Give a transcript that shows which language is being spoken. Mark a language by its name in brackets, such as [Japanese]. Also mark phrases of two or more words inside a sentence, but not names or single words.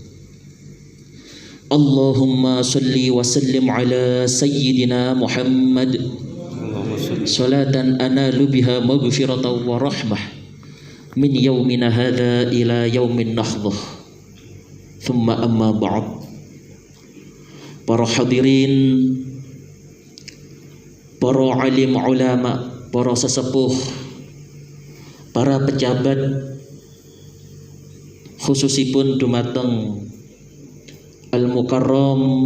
[Arabic] اللهم صل وسلم على سيدنا محمد صلاة أنال بها مغفرة ورحمة من يومنا هذا إلى يوم النهضة. ثم أما بعد. [Javanese] Para hadirin, para alim ulama, para sesepuh, para pejabat, khususipun dumateng Al-Mukarram